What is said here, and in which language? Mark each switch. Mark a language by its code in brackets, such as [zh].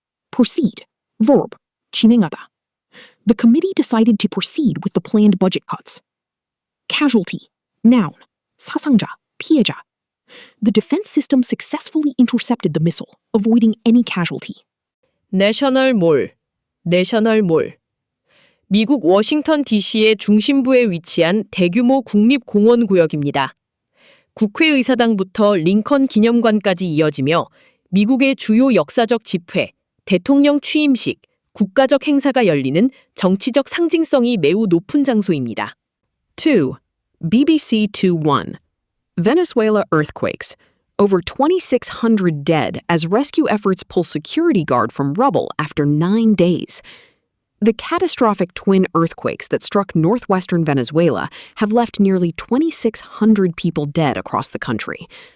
[en] Proceed. Verb. [ko] 진행하다. [en] The committee decided to proceed with the planned budget cuts. Casualty. Noun. [ko] 사상자. 피해자. [en] The defense system successfully intercepted the missile, avoiding any casualty. [ko] 내셔널 몰. 내셔널 몰. 미국 워싱턴 DC의 중심부에 위치한 대규모 국립공원구역입니다. 국회의사당부터 링컨 기념관까지 이어지며 미국의 주요 역사적 집회, 대통령 취임식, 국가적 행사가 열리는 정치적 상징성이 매우 높은 장소입니다. 2. BBC 2-1. [en] Venezuela earthquakes. Over 2,600 dead as rescue efforts pull security guard from rubble after 9 days. The catastrophic twin earthquakes that struck northwestern Venezuela have left nearly 2,600 people dead across the country.